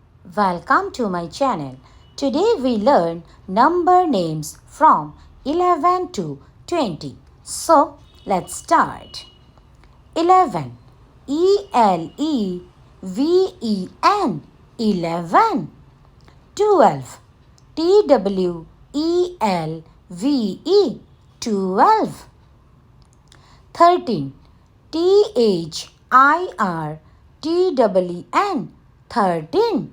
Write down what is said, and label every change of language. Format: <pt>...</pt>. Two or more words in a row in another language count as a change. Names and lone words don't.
<en>Welcome to my channel. Today we learn number names from 11 to 20. So let's start. 11. E-L-E-V-E-N 11. 12. T-W-E-L-V-E 12. 13. T-H-I-R-T-E-N 13.</en>